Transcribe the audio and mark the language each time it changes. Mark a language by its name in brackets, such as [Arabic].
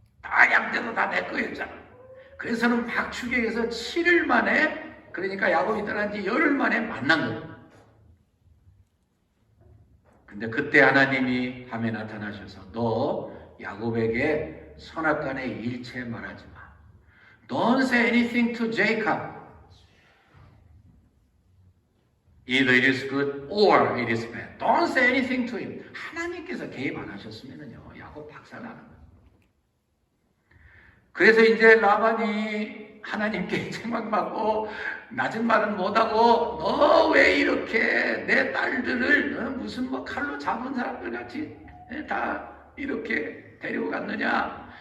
[Korean] 다 양떼도 다 내 거였잖아. 그래서는 막 추격해서 7일 만에, 그러니까 야곱이 떠난 지 열흘 만에 만난 거예요. 근데 그때 하나님이 밤에 나타나셔서 너 야곱에게 선악간에 일체 말하지 마. [English] Don't say anything to Jacob. Either it is good or it is bad. Don't say anything to him. [Korean] 하나님께서 개입 안 하셨으면요, 야곱 박살나는 거예요. 그래서 이제 라반이 하나님께 책망받고 낮은 말은 못하고 너 왜 이렇게 내 딸들을 무슨 칼로 잡은 사람들 같이 다 이렇게 데리고 갔느냐?